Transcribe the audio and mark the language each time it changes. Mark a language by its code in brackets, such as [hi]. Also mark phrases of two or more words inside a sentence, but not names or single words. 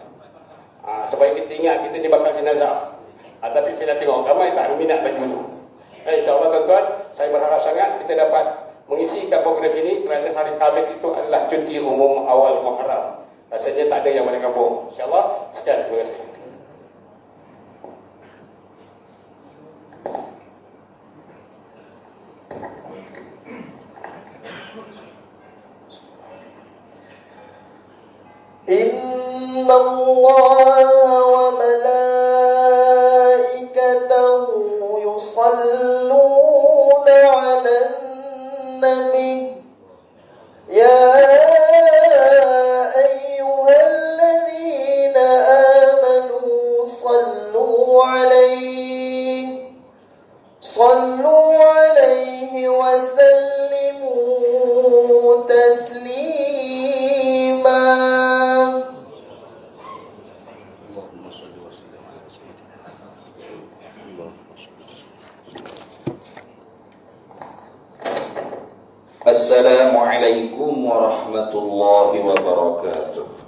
[ms] Supaya kita ingat kita ni bakal jenazah. Tapi saya nak tengok ramai tak minat baju tu. InsyaAllah tuan-tuan, saya berharap sangat kita dapat mengisikan program ini, kerana hari Khamis itu adalah cuti umum awal Muharram. Rasanya tak ada yang balik kampung. InsyaAllah, sekian, terima kasih. [ar] إن الله و ملائكته يصلون على النبي يا أيها الذين آمنوا صلوا عليه وسلموا تسليما. السلام عليكم ورحمة الله وبركاته.